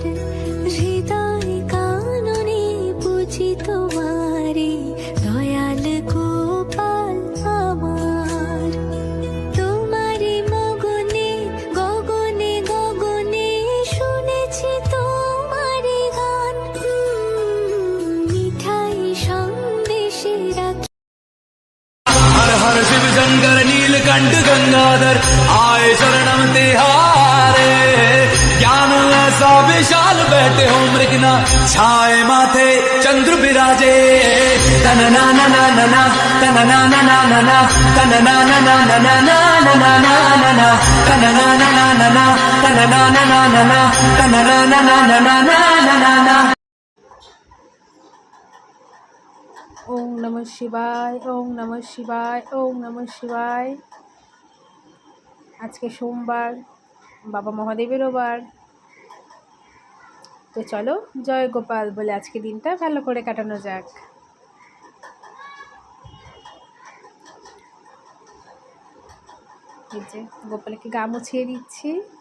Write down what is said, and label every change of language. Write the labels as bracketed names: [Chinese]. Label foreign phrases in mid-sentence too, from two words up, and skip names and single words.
[Bangla] হৃদয় কাননে বুঝি তোমারে, দয়াল গোপাল আমার। তোমারে মগনে গগনে গগনে শুনেছি তোমারে গান। মিঠাই সন্দেশে রাখি। [Hindi] हर हर शिव शंकर नीलकंठ गंगाधर आए शरणम तिहारे। ज्ञान ऐसा विशाल बैठे हो मृगना छाए माथे चंद्र विराजे। तन ना ना ना ना ना तन ना ना ना ना ना तन ना ना ना ना ना ना ना ना ना ना तन ना ना ना ना ना तन ना ना ना ना ना तन ना ना ना ना ना ना ना ना। [Sanskrit] ওম নমঃ শিবায়, ওম নমঃ শিবায়, ওম নমঃ শিবায়। [Bangla] আজকে সোমবার, বাবা মহাদেবেরও বার। তো চলো জয় গোপাল বলে আজকে দিনটা ভালো করে কাটানো যাক। এই যে গোপালকে গা মুছিয়ে দিচ্ছি।